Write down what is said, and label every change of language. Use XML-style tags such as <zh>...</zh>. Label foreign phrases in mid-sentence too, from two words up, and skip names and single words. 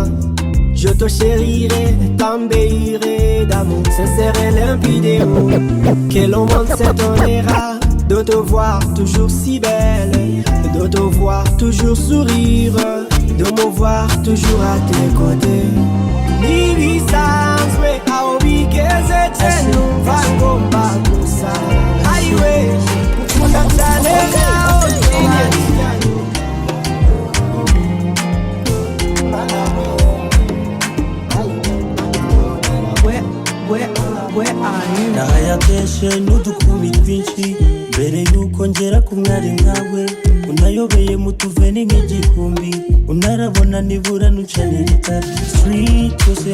<fr>Je te chérirai, t'embellirai d'amour sincère et limpide. Que le monde s'étonnera de te voir toujours si belle, de te voir toujours sourire, de me voir toujours à tes côtés.</fr> <rw>Nibisanzwe aho bigeze numva ngomba gusa ayiwe ukunda cyane nkaho nahayateshe n'udukumi twinshi mbere yuko ngera ku mwari nkawe unayobeye mu tuveni nk'igihumbi unarabona nibura nucanira itara street yose</rw>